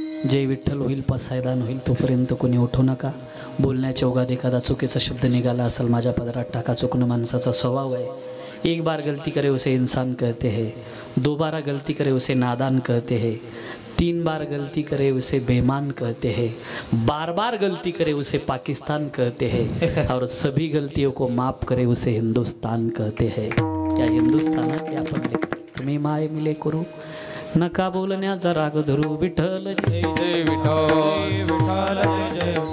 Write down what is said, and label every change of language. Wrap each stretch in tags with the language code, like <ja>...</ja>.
<mr>जय विठ्ठल होईल पसायदान होईल तोपर्यंत कोणी उठू नका. बोलण्याच्या ओघात एखादा चुकीचा शब्द निघाला असेल माझ्या पदरात टाका. चुकणं माणसाचा स्वभाव है.</mr> <hi>एक बार गलती करे उसे इंसान कहते हैं, दो बार गलती करे उसे नादान कहते हैं, तीन बार गलती करे उसे बेईमान कहते हैं, बार बार गलती करे उसे पाकिस्तान कहते हैं और सभी गलतियों को माफ करे उसे हिंदुस्तान कहते हैं.</hi> <mr>या हिंदुस्थानात आपण तुम्ही माय मिले करू नका बोलण्याचा राग धरू. विठ्ठल जय जय विठ्ठल विठ्ठल जय जय.</mr>